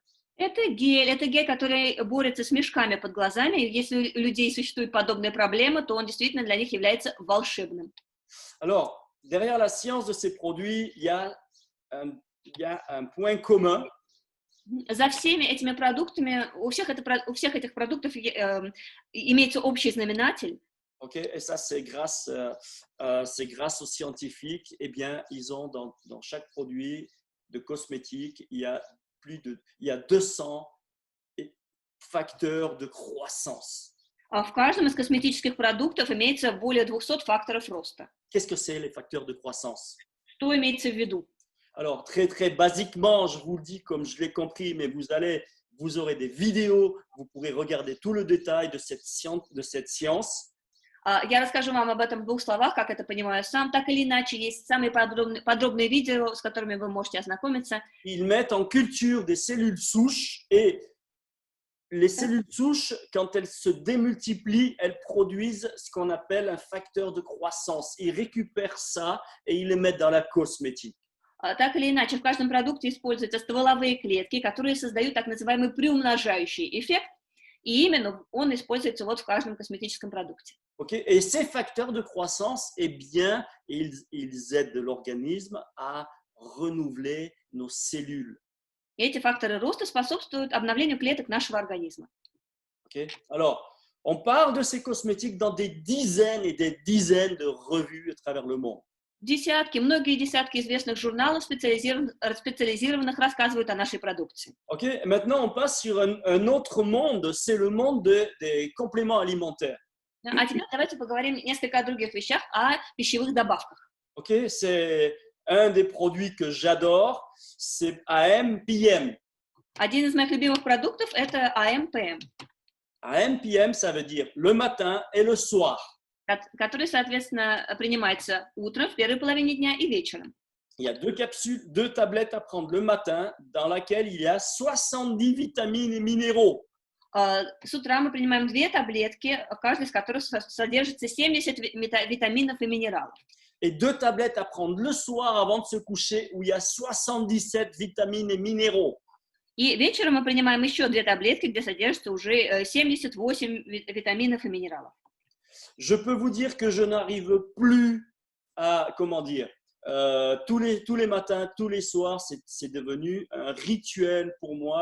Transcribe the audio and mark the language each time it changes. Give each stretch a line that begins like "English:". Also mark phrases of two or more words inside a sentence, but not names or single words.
Russian: Это гель, который борется с мешками под глазами. И если у людей существуют подобные проблемы, то он действительно для них является волшебным.
French: Alors, derrière la science de ces produits, il y a un point commun.
Russian: За всеми этими продуктами, у всех этих продуктов имеется общий знаменатель.
French: Okay, et ça, c'est grâce aux scientifiques. Eh bien, ils ont dans chaque produit de cosmétiques, il y a 200 facteurs de croissance.
Russian: В каждом из косметических продуктов имеется более 200 факторов роста.
French: Qu'est-ce que c'est les facteurs de croissance?
Russian: Что имеется в виду?
French: Alors, très, très basiquement, je vous le dis comme je l'ai compris, mais vous aurez des vidéos, vous pourrez regarder tout le détail de cette science.
Russian: Я расскажу вам об этом в 2 словах, как это понимаю сам. Так или иначе, есть самые подробные видео, с которыми вы можете ознакомиться.
French: Ils mettent en culture des cellules souches et les cellules souches, quand elles se démultiplient, elles produisent ce qu'on appelle un facteur de croissance. Ils récupèrent ça et ils les mettent dans la cosmétique.
Russian: Так или иначе, в каждом продукте используются стволовые клетки, которые создают так называемый приумножающий эффект, и именно он используется вот в каждом косметическом продукте.
French: Okay. Et ces facteurs de croissance, eh bien, ils aident l'organisme à renouveler nos cellules.
Russian: И эти факторы роста способствуют обновлению клеток нашего организма.
French: Okay. Alors, on parle de ces cosmétiques dans des dizaines et des dizaines de revues à travers le monde.
Russian: Многие десятки известных журналов, специализированных, рассказывают о нашей продукции.
French: Ok, et maintenant on passe sur un autre monde, c'est le monde des compléments alimentaires.
Russian: А теперь давайте поговорим несколько о других вещах, о пищевых добавках.
French: Ok, c'est un des produits que j'adore, c'est AM/PM.
Russian: Один из моих любимых продуктов – это АМ/ПМ,
French: AM/PM, ça veut dire le matin et le soir.
Russian: который, соответственно, принимается утром, в первой половине дня и вечером.
French: Il y a 2 capsules, 2 tablettes à prendre le matin dans laquelle il y a 70 vitamines et minéraux.
Russian: С утра мы принимаем 2 таблетки, в каждой из которых содержится 70 витаминов и минералов.
French: Et 2 tablettes à prendre le soir avant de se coucher où il y a 77 vitamines et minéraux.
Russian: И вечером мы принимаем еще 2 таблетки, где содержится уже 78 витаминов и минералов.
French: Je peux vous dire que je n'arrive plus à, comment dire, tous les matins, tous les soirs, c'est devenu un rituel pour moi.